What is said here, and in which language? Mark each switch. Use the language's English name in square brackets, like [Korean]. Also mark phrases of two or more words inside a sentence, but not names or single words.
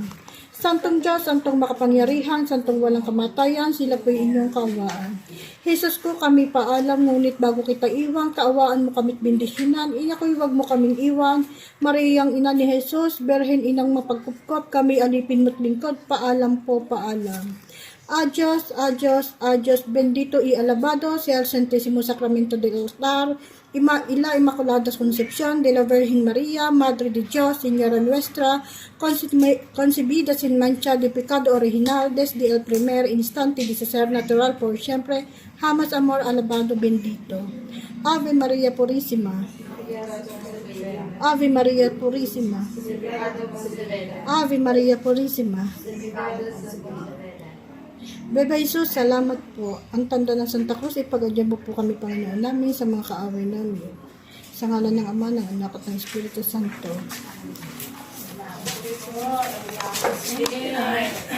[Filipino] Santong Diyos, Santong makapangyarihan, Santong walang kamatayan, sila po inyong kaawaan. Jesus ko, kami paalam, ngunit bago kita iwan, kaawaan mo kami't bendisyonan, inako'y wag mo kaming iwan. Mariang ina ni Jesus, Berhen inang mapagkupkop, kami alipin mo't lingkod, paalam po, paalam. [Spanish] Adios, adios, adios, bendito y alabado sea el Santísimo Sacramento del Altar, la Inmaculada Concepción de la Virgen María, Madre de Dios, Señora nuestra, concebida sin mancha de pecado original desde el primer instante de su ser natural por siempre, jamás amor alabado bendito. Ave María Purísima. Ave María Purísima. Ave María Purísima. [Filipino] Bebe Jesus, salamat po. Ang tanda ng Santa Cruz, ipagadya mo po kami, Panginoon namin, sa mga kaaway namin. Sa ngalan ng Ama, ng Anak at ng Espiritu Santo.